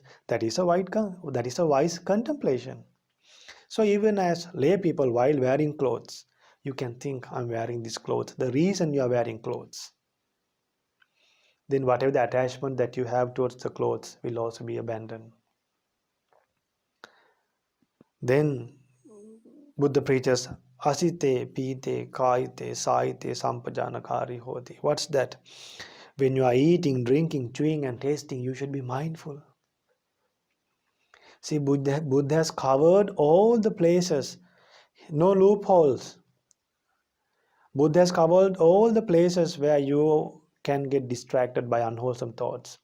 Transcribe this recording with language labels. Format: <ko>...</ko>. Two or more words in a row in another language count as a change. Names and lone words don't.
<en>That is a wise contemplation. So even as lay people, while wearing clothes, you can think, I'm wearing this clothes. The reason you are wearing clothes, then whatever the attachment that you have towards the clothes will also be abandoned. Then Buddha preaches</en> <pi>Asite, pite, kaite, saite, sampajāna hoti.</pi> <en>What's that? When you are eating, drinking, chewing and tasting, you should be mindful. See, Buddha has covered all the places, no loopholes. Buddha has covered all the places where you can get distracted by unwholesome thoughts.</en>